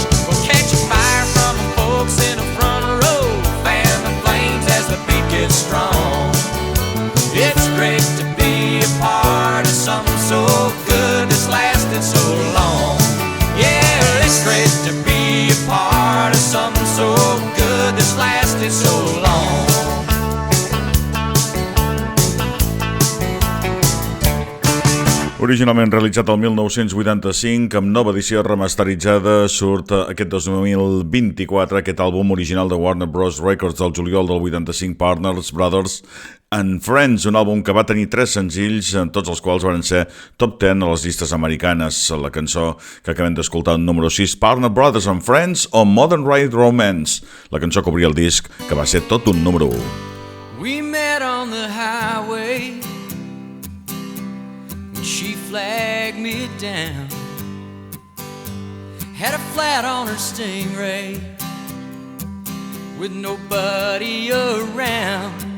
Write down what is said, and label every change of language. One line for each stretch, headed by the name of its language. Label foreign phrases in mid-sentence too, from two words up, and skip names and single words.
English: We'll catch a fire from the folks in the front row, fan the flames as the beat gets strong. It's great to be a part of something so good that's lasted so long. Yeah, it's great to be a part of something so good that's lasted so long.
Catalan: Originalment realitzat el 1985, amb nova edició remasteritzada, surt aquest 2024 aquest àlbum original de Warner Bros. Records del juliol del 85, Partners, Brothers and Friends, un àlbum que va tenir 3 senzills, tots els quals van ser top 10 a les llistes americanes. La cançó que acabem d'escoltar, número 6, Partner, Brothers and Friends, o Modern Ride Romance, la cançó que obria el disc, que va ser tot un número 1.
English: We met on the highway, she flagged me down, had a flat on her Stingray with nobody around.